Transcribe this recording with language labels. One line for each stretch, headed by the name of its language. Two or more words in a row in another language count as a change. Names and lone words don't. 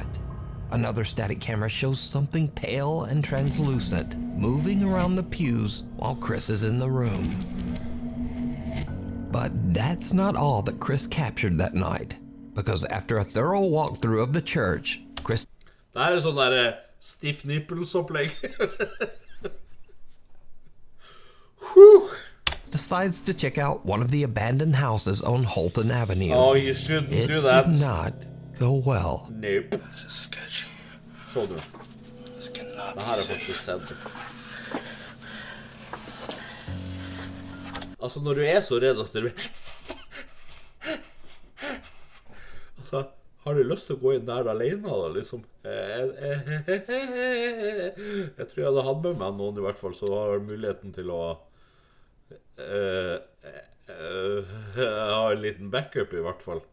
English: Another static camera shows something pale and translucent moving around the pews while Chris is in the room. But that's not all that Chris captured that night, because after a thorough walkthrough of the church, Chris
Norwegian: Det her er sånn der
English: stiff nipples-
Norwegian: opplegg.
English: decides to check out one of the abandoned houses on Holton Avenue. Oh, you shouldn't do that. It did not go well. Nope. This is sketchy.
Norwegian: Så du.
English: This cannot
Norwegian: Det
English: be
Norwegian: her er
English: safe.
Norwegian: faktisk sett. Altså, når du er så redd at du... Altså, har du lyst til å gå inn der alene, da, liksom? Jeg tror jeg hadde hatt med meg noen i hvert fall, så har jeg muligheten til å ha en liten backup i hvert fall.